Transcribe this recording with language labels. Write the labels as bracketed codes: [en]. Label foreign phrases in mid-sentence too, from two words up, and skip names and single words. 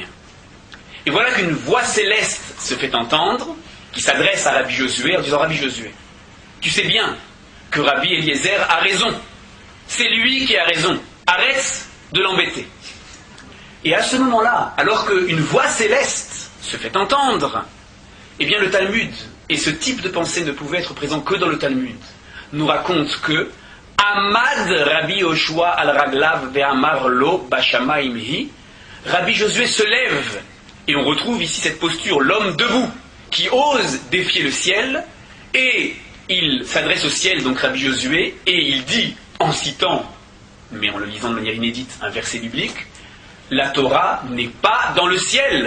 [fr] Et voilà qu'une voix céleste se fait entendre, qui s'adresse à Rabbi Josué en disant, Rabbi Josué, tu sais bien que Rabbi Eliezer a raison. C'est lui qui a raison. Arrête de l'embêter. Et à ce moment-là, alors qu'une voix céleste se fait entendre, eh bien le Talmud, et ce type de pensée ne pouvait être présent que dans le Talmud, nous raconte que [he] עמד רבי יהושע על רגליו ואמר לא בשמים היא, [fr] Rabbi Josué se lève, et on retrouve ici cette posture, l'homme debout, qui ose défier le ciel, et il s'adresse au ciel, donc Rabbi Josué, et il dit, en citant, mais en le lisant de manière inédite, un verset biblique, la Torah n'est pas dans le ciel.